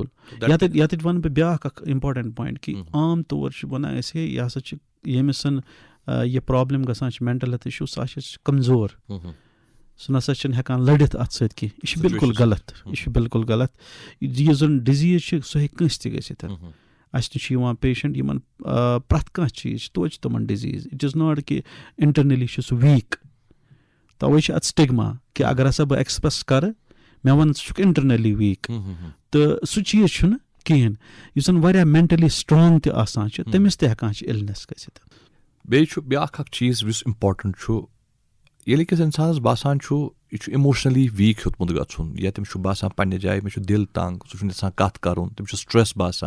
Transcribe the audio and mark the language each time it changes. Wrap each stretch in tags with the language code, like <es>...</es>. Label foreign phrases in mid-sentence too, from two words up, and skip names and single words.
<ks>یَتٮ۪تھ وَنہٕ بہٕ بیٛاکھ اَکھ</ks> <en>important point</en> <ks>کہِ عام طور چھِ وَنان أسۍ ہے یہِ ہسا چھِ, ییٚمِس یہِ پرٛابلِم گژھان چھِ</ks> <en>mental health issue,</en> <ks>سُہ ہسا چھِ کَمزور, سُہ نَسا چھِنہٕ ہٮ۪کان لٔڑِتھ اَتھ سۭتۍ کینٛہہ. یہِ چھُ بِلکُل غلط. یُس زَن ڈِزیٖز چھِ سُہ ہیٚکہِ کٲنٛسہِ تہِ گٔژھِتھ. اَسہِ نِش چھِ یِوان پیشَنٹ یِمَن پرٛٮ۪تھ کانٛہہ چیٖز چھِ, توتہِ چھِ تِمَن ڈِزیٖز.</ks> <en>it is not</en> <ks>کہِ اِنٹَرنٔلی چھُ سُہ ویٖک. تَوَے چھِ اَتھ سِٹِگما کہِ اگر ہسا بہٕ ایٚکٕسپرٛٮ۪س کَرٕ, مےٚ وَنہٕ ژٕ چھُکھ</ks> <en>internally weak.</en> <ks>تہٕ سُہ چیٖز چھُنہٕ کِہیٖنۍ. یُس زَن واریاہ</ks> <en>mentally strong</en> <ks>تہِ آسان چھِ, تٔمِس تہِ ہٮ۪کان چھِ اِلنٮ۪س گٔژھِتھ. بیٚیہِ چھُ بیٛاکھ اکھ چیٖز یُس اِمپاٹَنٛٹ چھُ, ییٚلہِ أکِس اِنسانَس باسان چھُ یہِ چھُ</ks> <en>emotionally weak</en> <ks>ہیوٚتمُت گژھُن, یا تٔمِس چھُ باسان پنٛنہِ جایہِ مےٚ چھُ دِل تنٛگ, سُہ چھُنہٕ یَژھان کَتھ کَرُن, تٔمِس چھُ سٹرٛٮ۪س باسان.</ks>